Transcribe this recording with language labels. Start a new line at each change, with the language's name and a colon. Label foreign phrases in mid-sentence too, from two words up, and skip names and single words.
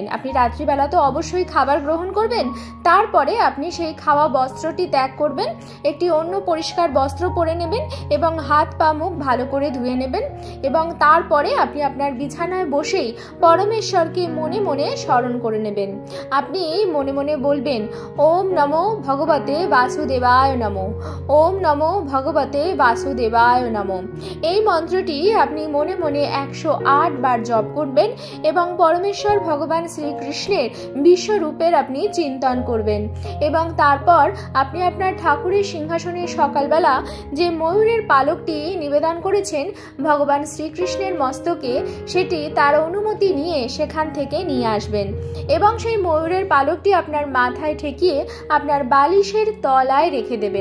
Bangla: আপনি রাত্রিবেলা তো অবশ্যই খাবার গ্রহণ করবেন, তারপরে আপনি সেই খাওয়া বস্ত্রটি ত্যাগ করবেন, একটি অন্য পরিষ্কার বস্ত্র পরে নেবেন এবং হাত পা মুখ ভালো করে ধুয়ে নেবেন এবং তারপরে আপনি আপনার বিছানায় বসেই পরমেশ্বরকে মনে মনে স্মরণ করে নেবেন। আপনি মনে মনে বলবেন,
Sanskrit: ওম নমো ভগবতে বাসুদেবায় নমো, ওম নমো ভগবতে বাসুদেবায় নমো।
Bangla: এই মন্ত্রটি আপনি মনে মনে 108 বার জপ করবেন এবং পরমেশ্বর ভগবান শ্রীকৃষ্ণের বিশ্বরূপের আপনি চিন্তন করবেন এবং তারপর আপনি আপনার ঠাকুরের সিংহাসনে সকালবেলা যে ময়ূরের পালকটি নিবেদন করেছেন ভগবান শ্রীকৃষ্ণের মস্তকে, সেটি তার অনুমতি নিয়ে সেখান থেকে নিয়ে আসবেন এবং সেই ময়ূরের পালকটি আপনার মাথায় ঠেকিয়ে আপনার বালিশের তলায় রেখে দেবেন।